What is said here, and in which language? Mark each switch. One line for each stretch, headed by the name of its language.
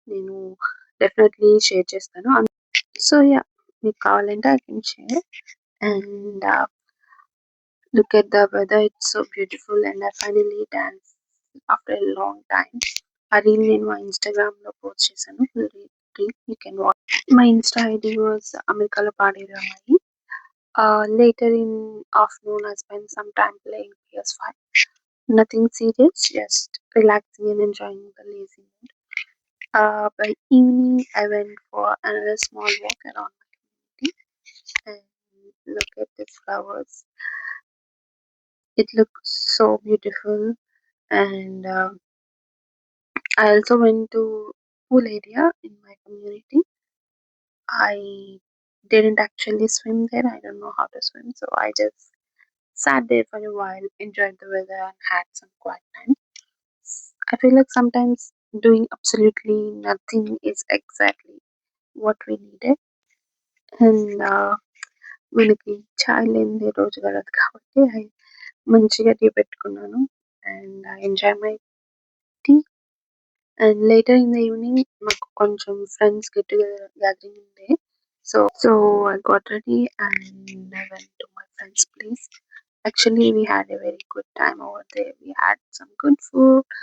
Telugu: నేను definitely share చేస్తాను. So మీకు కావాలంటే
English: I can share. And look at the weather, it's so beautiful. And I finally dance after a long time.
Telugu: ఆ reel నేను మా ఇన్‌స్టాగ్రామ్‌లో పోస్ట్ చేశాను.
English: Full reel you can watch. My Insta ID was Americano Paderu Ammai. Later in afternoon, I spent some time playing PS5. Nothing serious, just relaxing and enjoying the lazy mood. By evening, I went for another small walk around my community and look at the flowers. It looks so beautiful. And I also went to pool area in my community. I didn't actually swim there. I don't know how to swim, so I just sat there for a while, enjoyed the weather, and had some quiet time. I feel like sometimes doing absolutely nothing is exactly what we needed.
Telugu: And మనకి చాయ్ లేనిదే రోజు గడవదు కాబట్టి మంచిగా tea పెట్టుకున్నాను.
English: And I enjoy my tea. And later in the evening
Telugu: మాకు కొంచెం
English: Friends get together gathering ఉండే. So I got ready and I went to my friend's place. Actually, we had a very good time over there. We had some good food.